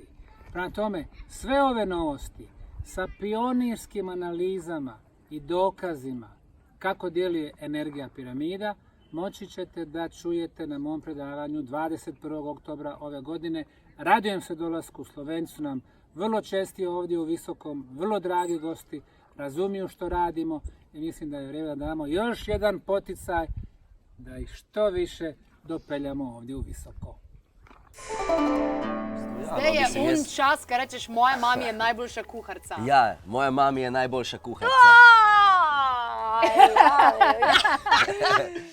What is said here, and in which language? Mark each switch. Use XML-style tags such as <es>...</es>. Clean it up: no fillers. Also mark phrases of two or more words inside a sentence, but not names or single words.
<bs>Prema tome, sve ove novosti sa pionirskim analizama i dokazima kako djeluje energija piramida, moći ćete da čujete na mom predavanju 21. oktobra ove godine. Radujem se dolasku, Slovenci su nam vrlo česti ovdje u Visokom, vrlo dragi gosti, razumiju što radimo i mislim da je vrijeme da damo još jedan poticaj da ih što više dopeljamo ovdje u Visoko.</bs> <sl>Zdaj je čas, kad rečeš, moja mami je najboljša kuharca. Ja, moja mami je najboljša kuharca.</sl>